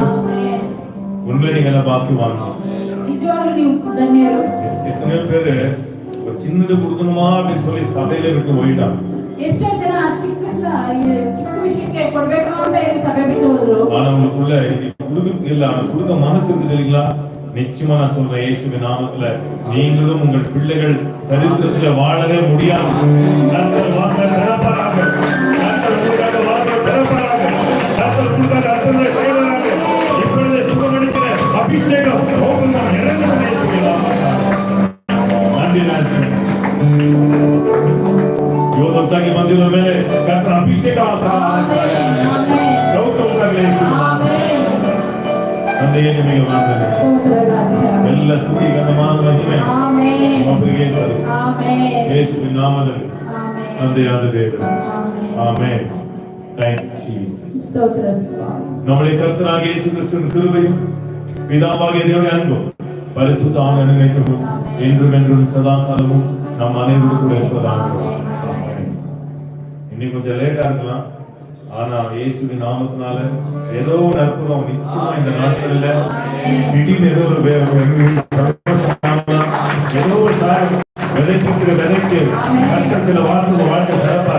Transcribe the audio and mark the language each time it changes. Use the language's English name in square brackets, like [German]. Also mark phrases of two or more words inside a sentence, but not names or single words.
[Kannada] ಆಮೆನ್. [Tamil] உண்மையில நீங்க எல்லாம் பாக்கியவான்கள். [Kannada] ನಿಜವಾಗ್ಲೂ ನೀವು ಧನ್ಯರು. [Tamil] எத்தனையோ பேரு ஒரு சின்னது கொடுக்கணுமா அப்படின்னு சொல்லி சபையில விட்டு போயிட்டாங்க. [Kannada] ಎಷ್ಟೋ ಜನ ಚಿಕ್ಕ ವಿಷಯಕ್ಕೆ ಕೊಡ್ಬೇಕು ಅಂತ ಹೇಳಿ ಸಭೆ ಬಿಟ್ಟು ಹೋದ್ರು. [Tamil] ஆனா உங்களுக்குள்ள கொடுக்க இல்ல, ஆனா கொடுக்க மனசு இருக்குது இல்லைங்களா? நிச்சயமா நான் சொல்றேன், இயேசுவின் நாமத்துல நீங்களும் உங்கள் பிள்ளைகள் தரித்திரத்துல வாழவே முடியாது. கர்த்தர் வாசல் திறப்பாராக. கர்த்தர் உங்களுக்காக வாசல் திறப்பாராக. கர்த்தர் உங்களுக்காக அற்புதங்களை செய்வாராக. இப்பொழுதே சுகமளிக்கிற அபிஷேகம் உங்கள் இறங்கும் இயேசுவின் நாமத்தில். நன்றி ராஜா. [Kannada] ಯೋಧಸ್ತಾಗಿ ಬಂದಿರೋ ಮೇಲೆ ಕರ್ತರ ಅಭಿಷೇಕ ಸೌಖ್ಯ ಉಂಟಾಗಲಿ. ತಂದೆಯೇ ನಿಮಗೆ ವಂದನೆ. ಎಲ್ಲ ಸ್ತುತಿ ಗಣಮಾನ ಮಹಿಮೆ ಒಬ್ಬರಿಗೆ ಸಲ್ಲಿಸಿ ಯೇಸುವಿನ ನಾಮದಲ್ಲಿ ತಂದೆಯಾದ ದೇವರು. ಆಮೆನ್. [English] Thank you Jesus. [Tamil] நம்முடைய கர்த்தராகிய இயேசு கிறிஸ்துவின் கிருபையும் பிதாவாகிய தேவனுடைய அன்பும் பரிசுத்த ஆவியின் இணைப்பும் என்றும் என்றும் சதா காலமும் நம் அனைவருக்கும் கூட இருப்பதாக. இன்னைக்கு கொஞ்சம் லேட்டா இருக்கலாம், ஆனா இயேசுவின் நாமத்தினால ஏதோ ஒரு அற்புதம் நிச்சயமா இந்த நாட்கள்ல திடீர்னு ஏதோ ஒரு ஏதோ ஒரு காரியம் விதைக்கிற விதைக்கு கர்த்தர் சில வாசல் வாழ்க்கை தரப்பார்.